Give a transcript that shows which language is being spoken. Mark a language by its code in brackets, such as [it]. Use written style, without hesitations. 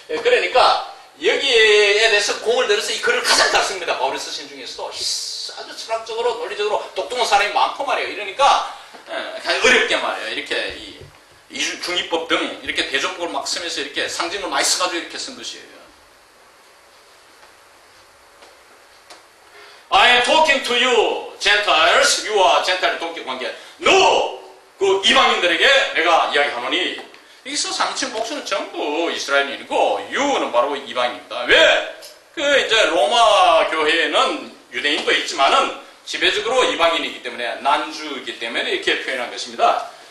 [ko] 그러니까 여기에 대해서 공을 들여서 이 글을 가장 잘 씁니다. 바울이 쓰신 중에서도 아주 철학적으로 논리적으로 똑똑한 사람이 많고 말이에요. 이러니까 어렵게 말이에요. 이렇게 중위법 등 이렇게 대조법을 막 쓰면서 이렇게 상징을 많이 써가지고 이렇게 쓴 것이에요. [en] I am talking to you, Gentiles. [ko] you와 젠타일의 동격 관계. 너, 그 이방인들에게 내가 이야기하노니, 여기서 상층 복수는 전부 이스라엘인이고, you는 바로 이방인입니다. 왜? 이제 로마 교회는 유대인도 있지만은 지배적으로 이방인이기 때문에, 난주이기 때문에 이렇게 표현한 것입니다.